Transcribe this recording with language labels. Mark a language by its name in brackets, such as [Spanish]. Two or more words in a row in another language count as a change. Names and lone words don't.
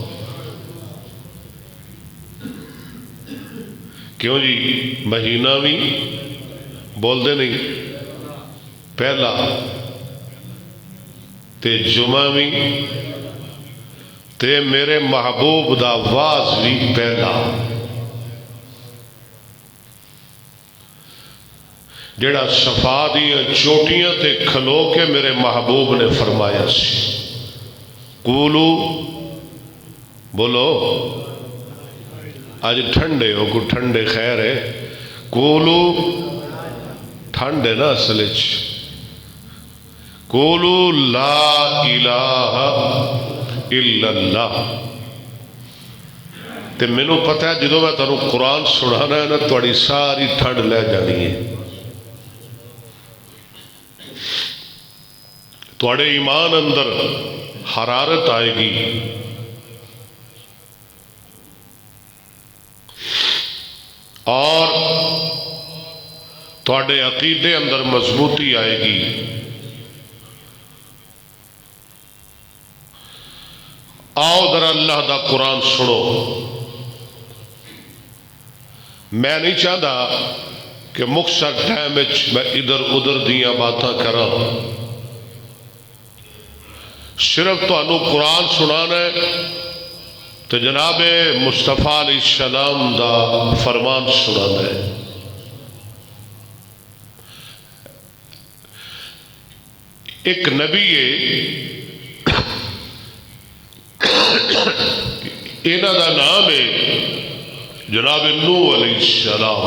[Punjabi] کیوں جی؟ مہینہ بھی بول دے نہیں پہلا، تے جمعہ بھی، تے میرے محبوب دا واز بھی پہلا. جڑا صفا دیاں چوٹیاں تے کھلو کے میرے محبوب نے فرمایا سی، قولو، بولو آج ٹھنڈے ہو کو ٹھنڈے خیر ہے، قولو ٹھنڈے نا اصلچ، [Arabic] قولو لا الہ الا اللہ. [Punjabi] تے مینوں پتہ ہے جدوں میں تانوں قرآن سنانا ہے نا تھوڑی ساری ٹھنڈ لے جانی ہے، تھوڑے ایمان اندر حرارت آئے گی، اور تھوڑے عقیدے اندر مضبوطی آئے گی. آؤ ذرا اللہ دا قرآن سنو. میں نہیں چاہتا کہ مختصر ٹائم میں ادھر ادھر دیاں باتاں کراں، صرف تو انو قرآن سنانا ہے تو جناب مصطفیٰ [Arabic] علیہ السلام [Punjabi] دا فرمان سنانا ہے. ایک نبی ہے، انہاں دا نام ہے جناب نوح [Arabic] علیہ السلام.